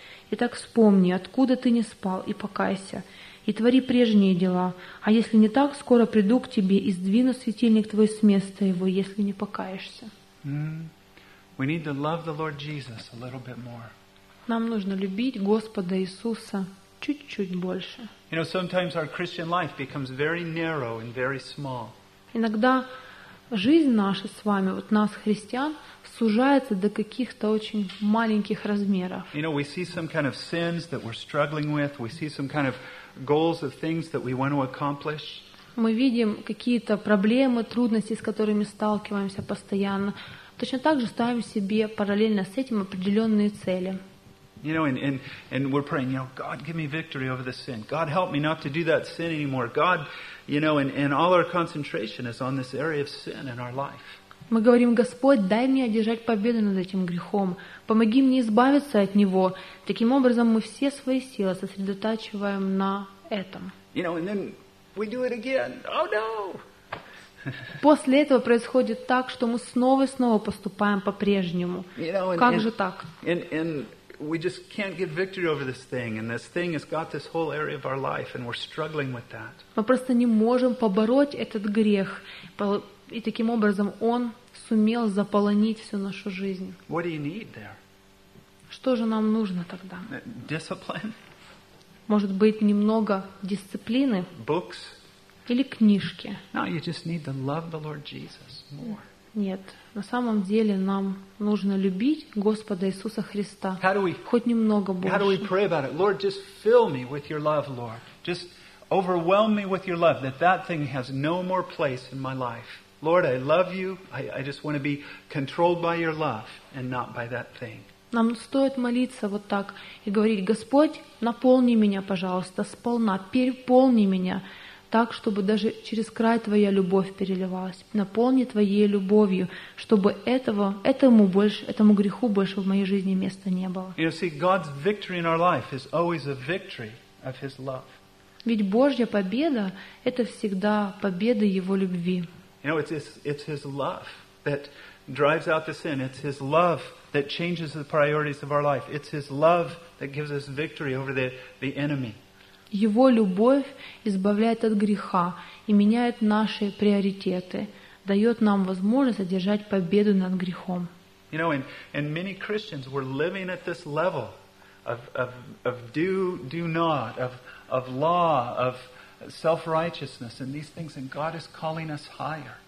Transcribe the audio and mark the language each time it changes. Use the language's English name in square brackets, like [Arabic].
[Russian] Итак, вспомни, откуда ты не спал, и покайся». И твори прежние дела. А если не так, скоро приду к тебе и сдвину светильник твой с места его, если не покаешься. [English] We need to love the Lord Jesus a little bit more. [Russian] Нам нужно любить Господа Иисуса чуть-чуть больше. [English] You know, sometimes our Christian life becomes very narrow and very small. [Russian] Иногда жизнь наша с вами, вот нас, христиан, сужается до каких-то очень маленьких размеров. [English] You know, we see some kind of sins that we're struggling with. We see some kind of goals of things that we want to accomplish. [Russian] Мы видим какие-то проблемы, трудности, с которыми сталкиваемся постоянно. Точно так же ставим себе параллельно с этим определенные цели. [English] You know, and we're praying, you know, God, give me victory over this sin. God, help me not to do that sin anymore. God, you know, and all our concentration is on this area of sin in our life. [Russian] Мы говорим, Господь, дай мне одержать победу над этим грехом. Помоги мне избавиться от него. Таким образом, мы все свои силы сосредотачиваем на этом. [English] You know, and then We do it again. Oh no! [Russian] После этого происходит так, что мы снова и снова поступаем по-прежнему. Как же так? [English] And we just can't get victory over this thing has got this whole area of our life, and we're struggling with that. [Russian] Мы просто не можем побороть этот грех, и таким образом он сумел заполонить всю нашу жизнь. [English] What do you need there? [Russian] Что же нам нужно тогда? [English] Discipline? [Russian] Может быть, немного дисциплины? [English] Books? [Russian] Или книжки. [English] No, you just need to love the Lord Jesus more. [Russian] Нет, на самом деле нам нужно любить Господа Иисуса Христа. [English] How do we, [Russian] хоть немного больше. [English] How do we pray about it? Lord, just fill me with your love, Lord. Just overwhelm me with your love, that thing has no more place in my life. Lord, I love you. I just want to be controlled by your love and not by that thing. [Russian] Нам стоит молиться вот так и говорить: Господь, наполни меня, пожалуйста, сполна, переполни меня. Так, чтобы даже через край Твоя любовь переливалась. Наполни Твоей любовью, чтобы этому греху больше в моей жизни места не было. [English] You see, God's victory in our life is always a victory of His love. [Russian] Ведь Божья победа — это всегда победа Его любви. [English] You know, it's His love that drives out the sin. It's His love that changes the priorities of our life. It's His love that gives us victory over the enemy. [Russian] Его любовь избавляет от греха и меняет наши приоритеты, дает нам возможность одержать победу над грехом. [English] You know, and many Christians were living at this level of do not, of law, of self-righteousness and these things, and God is calling us higher.